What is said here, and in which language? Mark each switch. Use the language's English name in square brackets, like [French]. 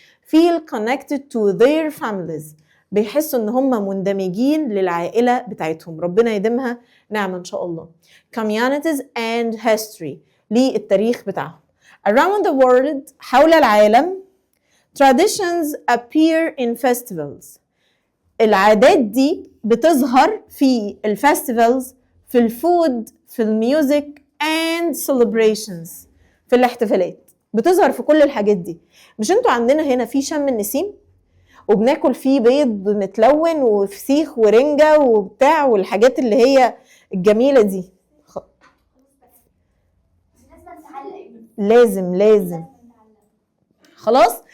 [English] feel connected to their families، [Arabic] بيحسوا ان هم مندمجين للعائلة بتاعتهم، ربنا يديمها نعمة ان شاء الله. [English] communities and history، [Arabic] للتاريخ بتاعهم. [English] around the world، [Arabic] حول العالم. [English] traditions appear in festivals، [Arabic] العادات دي بتظهر في الفستيفالز، في الفود، في الميوزك [English] and celebrations، [Arabic] في الاحتفالات بتظهر في كل الحاجات دي. مش انتوا عندنا هنا في شم النسيم وبناكل فيه بيض متلون وفسيخ ورنجة وبتاع والحاجات اللي هي الجميلة دي؟ لازم خلاص.